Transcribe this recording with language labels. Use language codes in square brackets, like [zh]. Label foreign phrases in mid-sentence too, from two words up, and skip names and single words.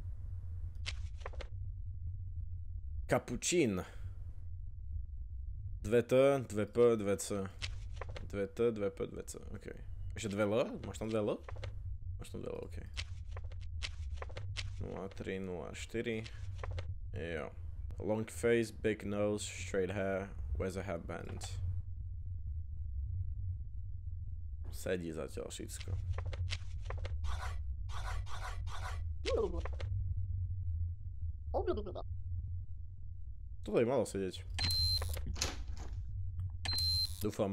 [sk] Kapučín. 2T, 2P, 2C. 2T, 2P, 2C, okej. Ešte 2L? Máš tam 2L? Máš tam 2L, okej. 03, 04. Jo. [en] Long face, big nose, straight hair, wears a headband. [sk] Sedí zatiaľ všetko. Toto je malo sedieť. Dúfam.